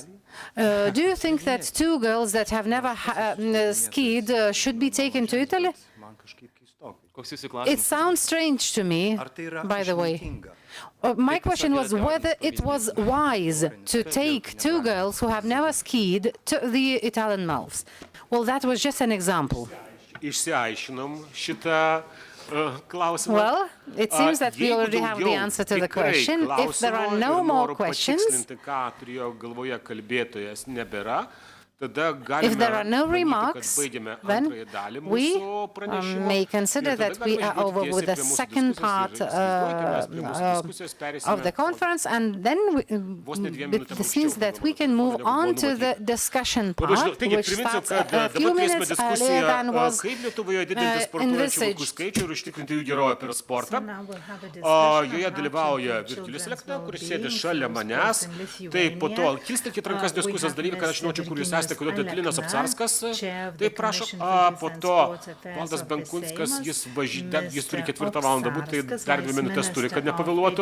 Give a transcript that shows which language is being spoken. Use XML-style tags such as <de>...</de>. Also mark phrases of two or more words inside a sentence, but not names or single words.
<en>Do you think that two girls that have never skied should be taken to Italy? It sounds strange to me, by the way. My question was whether it was wise to take two girls who have never skied to the Italian Malves. Well, that was just an example.</en> <lt>Išsiaiškinom šitą klausimą.</lt> <en>Well, it seems that we already have the answer to the question. If there are no more questions,</en> <lt>ką turėjo galvoje kalbėtojas nebėra,</lt> <en>if there are no remarks, then we may consider that we are over with the second part of the conference, and then this means that we can move on to the discussion part, which starts a few minutes earlier than was envisaged.</en> <lt>Joje dalyvauja virtualius lektorius, kuris sėdi šalia manęs. Tai po to kilstelkit rankas diskusijos dalyviai, kad aš žinočiau, kur jūs esate, kodėl Linas Apsarskas, taip prašo, po to Valdas Benkunskas, jis turi 4 valandą būti, tai dar 2 minutės turi, kad nepavėluotų.</lt>